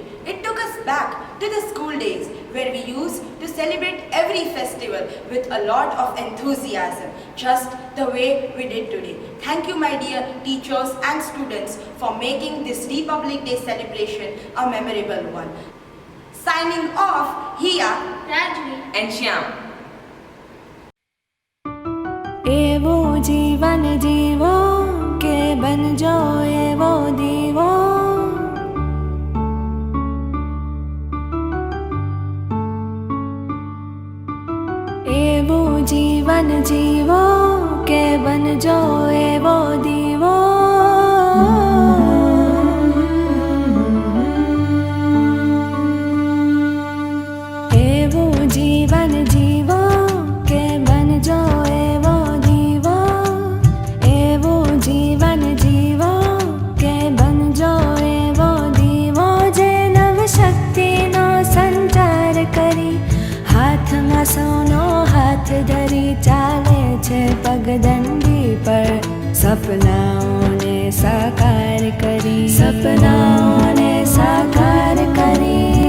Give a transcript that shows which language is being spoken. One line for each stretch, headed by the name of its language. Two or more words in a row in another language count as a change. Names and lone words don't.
English: It took us back to the school days where we used to celebrate every festival with a lot of enthusiasm, just the way we did today. Thank you, my dear teachers and students, for making this Republic Day celebration a memorable one. Signing off, Hiya, Rajvi, and Shyam.
Gujarati: એવો જીવન જીવો કે બન જાઓ એવો દીવો, એવો જીવન જીવો કે બન જાઓ એવો દીવો। એવો જીવન જીવો કે બન જાઓ સોનો હાથ ધરી ચાલે છે પગડંડી પર, સપનાઓ ને સાકાર કરી, સપનાઓ ને સાકાર કરી।